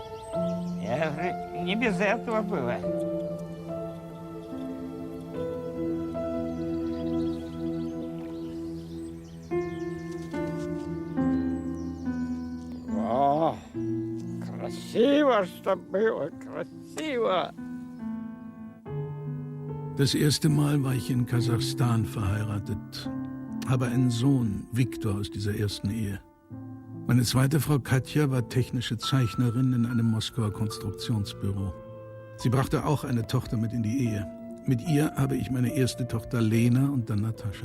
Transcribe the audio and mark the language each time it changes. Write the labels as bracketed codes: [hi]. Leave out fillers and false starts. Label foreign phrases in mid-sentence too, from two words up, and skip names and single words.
[ru] Я говорю, не без этого было. О, красиво, что было, красиво. [de] Das erste Mal war ich in Kasachstan verheiratet, habe einen Sohn, Viktor, aus dieser ersten Ehe. Meine zweite Frau Katja war technische Zeichnerin in einem Moskauer Konstruktionsbüro. Sie brachte auch eine Tochter mit in die Ehe. Mit ihr habe ich meine erste Tochter Lena und dann Natascha.